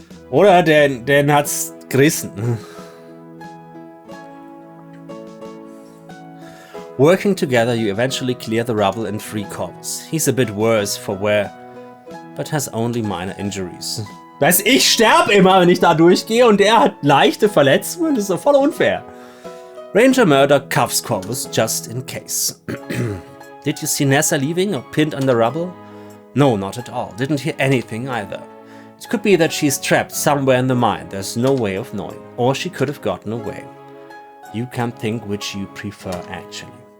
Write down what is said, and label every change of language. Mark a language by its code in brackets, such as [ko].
[de] Oder den hat's gerissen. [en] Working together, you eventually clear the rubble and free Corvus. He's a bit worse for wear, but has only minor injuries. [de] Ich sterbe immer, wenn ich da durchgehe, und der hat leichte Verletzungen. Das ist doch voll unfair. [en] Ranger Murdoch cuffs Corvus just in case. Did you see Nessa leaving or pinned under rubble? No, not at all. Didn't hear anything either. It could be that she's trapped somewhere in the mine. There's no way of knowing. Or she could have gotten away. You can think which you prefer, actually.